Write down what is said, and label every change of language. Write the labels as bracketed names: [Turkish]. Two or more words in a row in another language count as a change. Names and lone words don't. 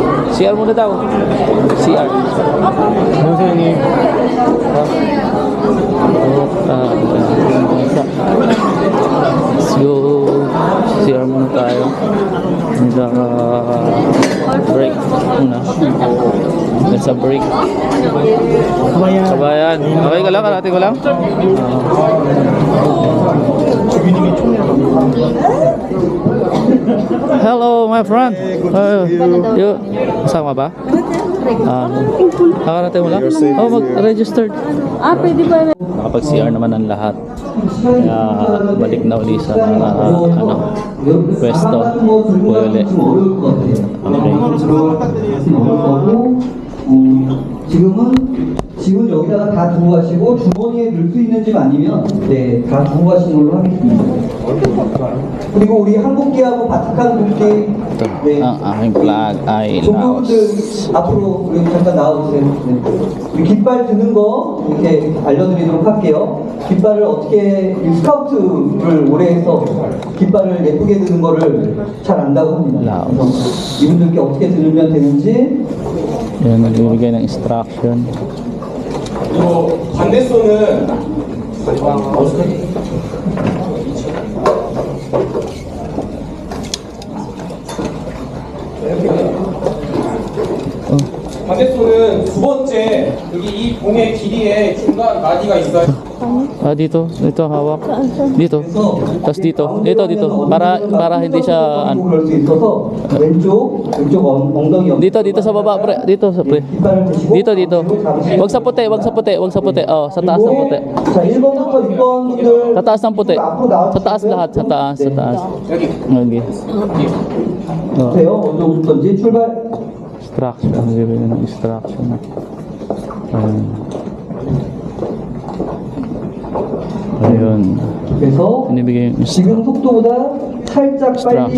[Filipino] CR muna daw. CR. [Korean] 선생님. [English] Let's go. [Filipino] CR muna tayo. Break muna. [English] There's a break. [Filipino] Kabayan. Okay ka lang? Kalati ko lang? [English] Hello, my friend. You, [Filipino] kasama ba? Nakarate mo lang? Oh, mag-registered. Pwede ba? Nakapag-CR naman ang lahat. Kaya balik na uli sa pwesto. Uli. [Korean] 지금 여기다가 다 두고 가시고 주머니에 넣을 수 있는 집 아니면 다 두고 가시는 걸로 하겠습니다. 그리고 우리 한국계하고 바티칸 국계 [Filipino] Ang aking flag ay [Korean] 종교분들 앞으로 우리 잠깐 나와주세요. 우리 깃발 드는 거 이렇게 알려드리도록 할게요. 깃발을 어떻게 스카우트를 오래 해서 깃발을 예쁘게 드는 거를 잘 안다고 합니다. 그래서 이분들께 어떻게 들으면 되는지 [Filipino] Yan, nagbibigay ng instruction. [Korean] 반대손은 반대손은 두 번째 여기 이 봉의 길이에 중간 마디가 있어요. [Filipino] Dito hawak. Dito. Tapos dito. Dito. Para hindi siya [Korean] 그리고 그럴 수 있어서 왼쪽 엉덩이 [Filipino] Dito sa baba, pre. Dito sa pre. [Korean] 깃발을 드시고 [Filipino] Dito. Wag sa puti. Oh, sa taas ng puti. [Korean] 자 1번부터 6번 분들 [Filipino] Sa taas ng puti. [Korean] 앞으로 나와주시고요. [Filipino] Sa taas lahat, sa taas. [Korean] 여기 [English] Okay. [Korean] 보세요. 어디부터인지 출발. [English] Instruction. [Filipino] Nagbibigay ng instruction. Ayun. [Korean] 그래서 [Filipino] Binibigay yung [Korean] 지금 속도보다 살짝 빨리